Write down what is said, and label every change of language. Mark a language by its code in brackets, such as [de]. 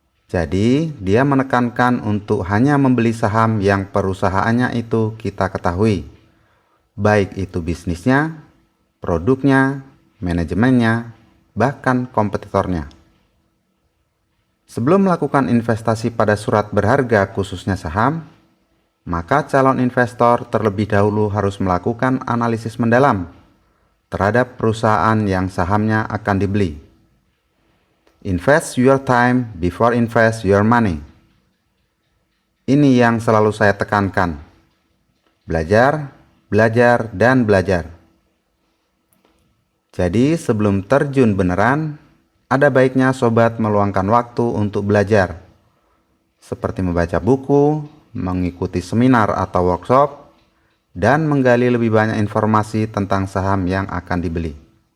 [id] Jadi, dia menekankan untuk hanya membeli saham yang perusahaannya itu kita ketahui, baik itu bisnisnya, produknya, manajemennya, bahkan kompetitornya. Sebelum melakukan investasi pada surat berharga khususnya saham, maka calon investor terlebih dahulu harus melakukan analisis mendalam terhadap perusahaan yang sahamnya akan dibeli. [en] Invest your time before invest your money. [id] Ini yang selalu saya tekankan. Belajar, belajar, dan belajar. Jadi sebelum terjun beneran, ada baiknya sobat meluangkan waktu untuk belajar, seperti membaca buku, mengikuti seminar atau workshop, dan menggali lebih banyak informasi tentang saham yang akan dibeli.